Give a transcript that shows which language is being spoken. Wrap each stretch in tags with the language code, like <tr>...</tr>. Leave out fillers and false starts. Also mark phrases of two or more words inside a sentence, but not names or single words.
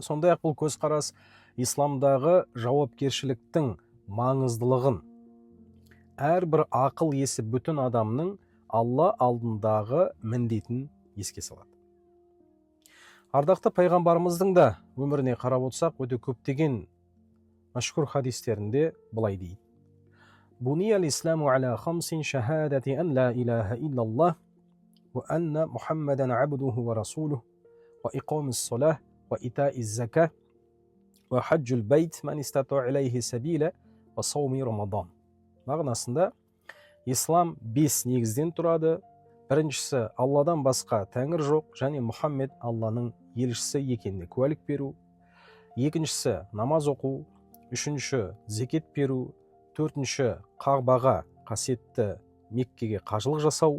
<kk>Сондай-ақ бұл көзқарас исламдағы жауапкершіліктің маңыздылығын, әрбір ақыл есі бүтін адамның Алла алдындағы міндетін еске салады. Ардақты пайғамбарымыздың да өміріне қарап отырсақ, өте көптеген мәшһүр хадистерінде былай дейді:</kk> <ar>بني الإسلام على خمس شهادة أن لا إله إلا الله وأن محمدا عبده ورسوله وإقام الصلاة وإيتاء الزكاة وحج البيت من استطاع إليه سبيلا وصوم رمضان.</ar> <kk>Мағынасында, ислам 5 негізден тұрады. Біріншісі, Алладан басқа тәңір жоқ және Мұхаммед Алланың елшісі екеніне куәлік беру. Екіншісі, намаз оқу. Үшінші, зекет беру. Төртінші, Қағбаға, қасиетті Меккеге қажылық жасау.</kk>